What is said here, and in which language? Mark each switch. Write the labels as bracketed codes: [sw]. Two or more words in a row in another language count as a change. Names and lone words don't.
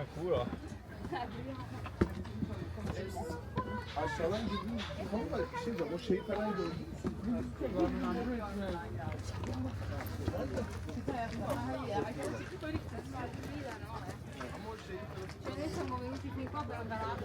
[it] Sicuro? [tr] Aşağıdan gidin. Vallahi bir şey de o şeyi falan gördüm. [it] Cioè noi siamo venuti fin qua per andare a